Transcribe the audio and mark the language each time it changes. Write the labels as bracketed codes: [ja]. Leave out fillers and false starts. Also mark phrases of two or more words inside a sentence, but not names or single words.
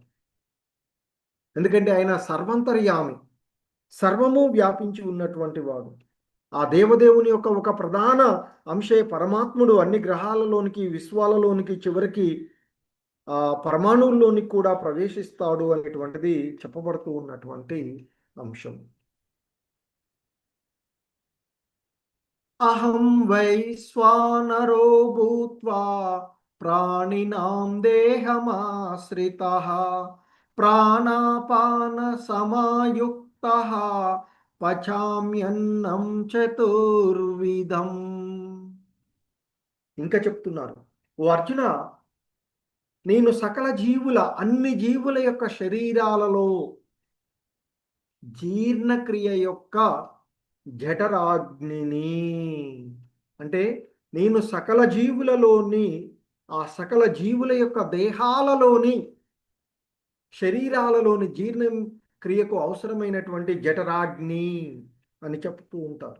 [te] ఎందుకంటే ఆయన సర్వంతర్యామి, సర్వము వ్యాపించి ఉన్నటువంటి వాడు. ఆ దేవదేవుని యొక్క ఒక ప్రధాన అంశే పరమాత్ముడు అన్ని గ్రహాలలోనికి, విశ్వాలలోనికి, చివరికి ఆ పరమాణువుల్లోనికి కూడా ప్రవేశిస్తాడు అనేటువంటిది చెప్పబడుతూ ఉన్నటువంటి అంశం. [sa] అహం వైశ్వానరో భూత్వా ప్రాణినాం దేహమాశ్రితః ప్రాణాపాన సమాయుక్తః పచామ్యన్నం చతుర్విధం. [te] ఇంకా చెప్తున్నారు, ఓ అర్జున, నేను సకల జీవుల, అన్ని జీవుల యొక్క శరీరాలలో జీర్ణక్రియ యొక్క జఠరాగ్నిని, అంటే నేను సకల జీవులలోని, ఆ సకల జీవుల యొక్క దేహాలలోని, శరీరాలలోని జీర్ణం క్రియకు అవసరమైనటువంటి జఠరాగ్ని అని చెప్తూ ఉంటారు.